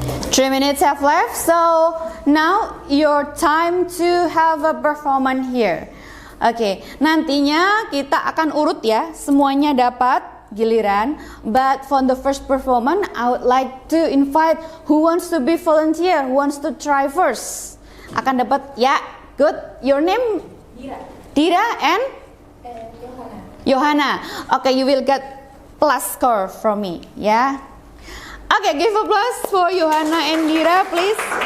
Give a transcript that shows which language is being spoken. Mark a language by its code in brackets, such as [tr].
[en] 3 minutes have left, so now your time to have a performance here. [id] Oke, nantinya kita akan urut ya, semuanya dapat giliran. [en] But for the first performance, I would like to invite who wants to be volunteer, who wants to try first. Akan dapat ya, good. Your name? Dira and? Johanna. Okay, you will get plus score from me, ya. Okay, give applause for Johanna and Dira, please.